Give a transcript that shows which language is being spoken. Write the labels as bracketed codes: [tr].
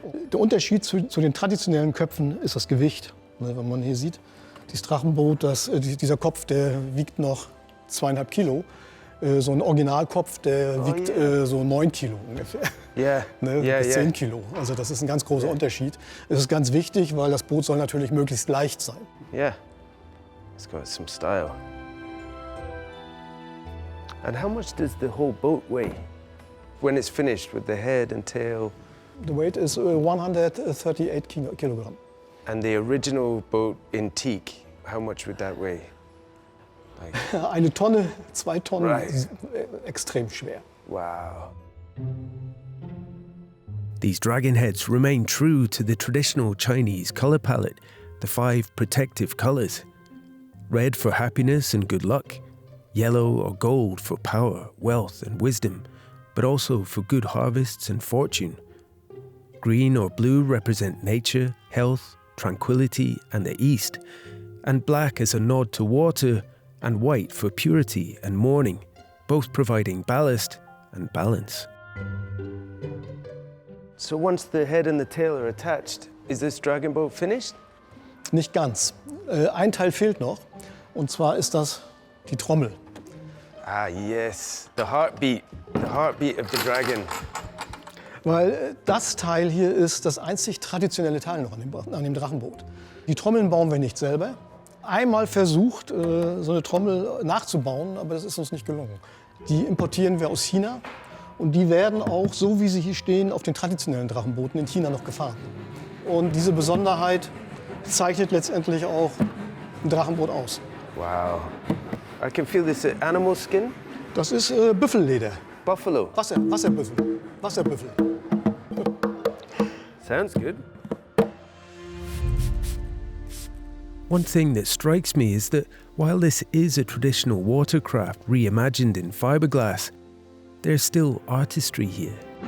[de] Der Unterschied zu den traditionellen Köpfen ist das Gewicht. Wenn man hier sieht, dieses Drachenboot, dieser Kopf, der wiegt noch 2,5 Kilo. So ein Originalkopf, der wiegt so 9 Kilo ungefähr. [en] Yeah. [de] Ne, bis 10 Kilo. Also das ist ein ganz großer Unterschied. Es ist ganz wichtig, weil das Boot soll natürlich möglichst leicht sein. [en] Yeah. It's got some style. And how much does the whole boat weigh when it's finished with the head and tail? The weight is 138 kilogram. And the original boat in teak, how much would that weigh? [de] Eine Tonne, 2 Tonnen, [en] Right. [de] Extrem schwer. [en] Wow. These dragon heads remain true to the traditional Chinese colour palette, the 5 protective colours. Red for happiness and good luck, yellow or gold for power, wealth and wisdom, but also for good harvests and fortune. Green or blue represent nature, health, tranquility and the east, and black as a nod to water, and white for purity and mourning, both providing ballast and balance. So once the head and the tail are attached, is this dragon boat finished? [de] Nicht ganz. Ein Teil fehlt noch, und zwar ist das die Trommel. [en] Ah, yes, the heartbeat of the dragon. [de] Weil das Teil hier ist das einzig traditionelle Teil noch an dem Drachenboot. Die Trommeln bauen wir nicht selber. Einmal versucht, so eine Trommel nachzubauen, aber das ist uns nicht gelungen. Die importieren wir aus China und die werden auch, so wie sie hier stehen, auf den traditionellen Drachenbooten in China noch gefahren. Und diese Besonderheit zeichnet letztendlich auch ein Drachenboot aus. Wow. [en] I can feel this animal skin. [de] Das ist Büffelleder. [en] Buffalo. [de] Wasserbüffel. Wasserbüffel. [en] Sounds good. One thing that strikes me is that while this is a traditional watercraft reimagined in fiberglass, there's still artistry here.